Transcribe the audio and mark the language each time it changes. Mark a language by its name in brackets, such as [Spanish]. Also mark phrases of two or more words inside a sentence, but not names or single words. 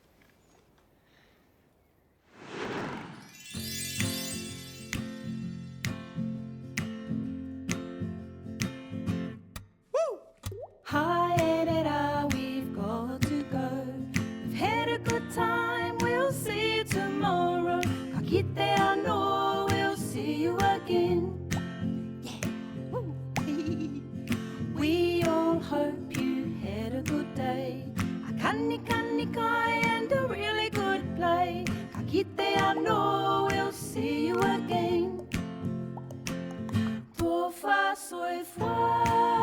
[English] Hi, Edita, we've got to go. We've had a good time, we'll see you tomorrow. [Māori] Ka kite anō, [English] we'll see you again. Yeah, woo. We all hope you had a good day. A kani kai and a really good play. [Māori] Ka kite anō, [English] we'll see you again. [Samoan] Tō wha soi wha.